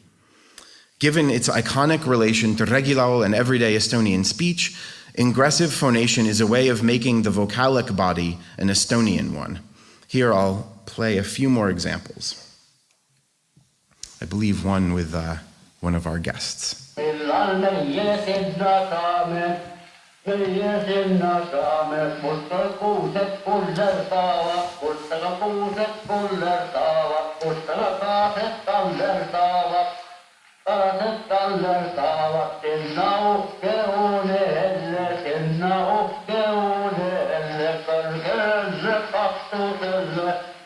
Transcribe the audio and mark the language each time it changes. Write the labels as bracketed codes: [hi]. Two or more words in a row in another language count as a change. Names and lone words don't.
[en] Given its iconic relation to regilaul and everyday Estonian speech, ingressive phonation is a way of making the vocalic body an Estonian one. Here I'll play a few more examples. I believe one with one of our guests. [et] Meie sinna saame, musta kuused kuller saavad, mustala kuused kuller saavad, mustala kaased taller saavad, kaased taller saavad, sinna uhke uune elle, kõrgelle kaktuselle,